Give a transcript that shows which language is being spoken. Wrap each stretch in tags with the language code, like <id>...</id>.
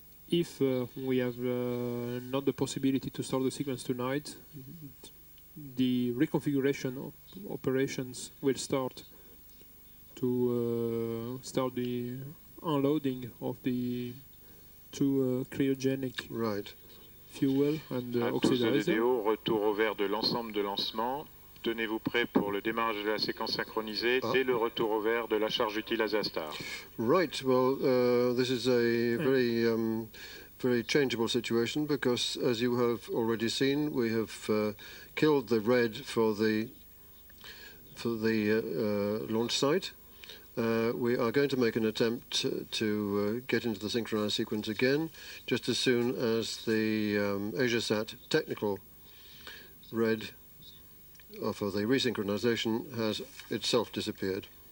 <en>If we have not the possibility to start the sequence tonight, the reconfiguration operations will start to start the unloading of the 2 cryogenic fuel and oxidizer.</en> <fr>Retour au vert de l'ensemble de lancement. Tenez-vous prêt pour le démarrage de la séquence synchronisée dès le retour au vert de la charge utile Asiastar.</fr> <en>Right, well, this is a very changeable situation because, as you have already seen, we have killed the red for the launch site. We are going to make an attempt to get into the synchronized sequence again, just as soon as the Asiasat technical red for the resynchronization has itself disappeared.</en>